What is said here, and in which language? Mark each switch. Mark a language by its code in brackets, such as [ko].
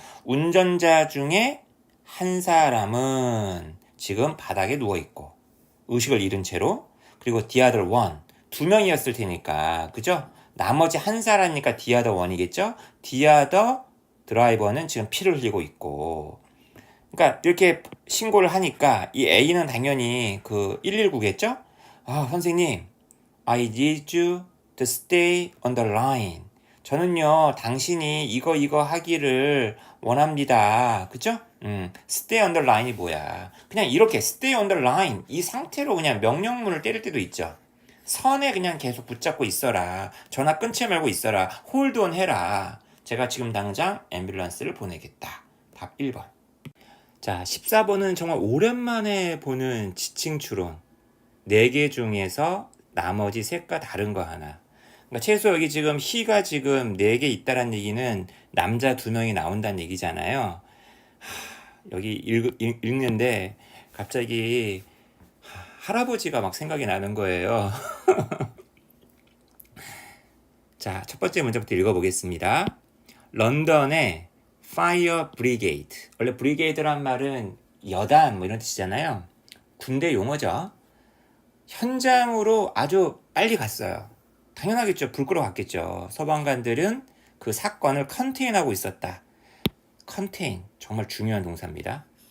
[ko] 운전자 중에 한 사람은 지금 바닥에 누워있고 의식을 잃은 채로, 그리고 the other one, 2명이었을 테니까, 그죠? 나머지 한 사람이니까 the other one이겠죠? the other 드라이버는 지금 피를 흘리고 있고, 그러니까 이렇게 신고를 하니까 이 A는 당연히 그 119겠죠? 선생님, [en] I need you to stay on the line. [ko] 저는요, 당신이 이거 하기를 원합니다. 그죠? stay on the line이 뭐야? 그냥 이렇게 stay on the line 이 상태로 그냥 명령문을 때릴 때도 있죠. 선에 그냥 계속 붙잡고 있어라. 전화 끊지 말고 있어라. hold on 해라. 제가 지금 당장 앰뷸런스를 보내겠다. 답 1번. 자, 14번은 정말 오랜만에 보는 지칭 추론. 4개 중에서 나머지 셋과 다른 거 하나. 그러니까 최소 여기 지금 he가 지금 4개 있다란 얘기는 남자 2명이 나온다는 얘기잖아요. 여기 읽는데 갑자기 할아버지가 막 생각이 나는 거예요. 자, 첫 번째 문제부터 읽어보겠습니다. 런던의 Fire Brigade. 원래 브리게이드란 말은 여단 뭐 이런 뜻이잖아요. 군대 용어죠. 현장으로 아주 빨리 갔어요. 당연하겠죠. 불 끄러 갔겠죠. 소방관들은 그 사건을 컨테인하고 있었다. 컨테인, 정말 중요한 동사입니다.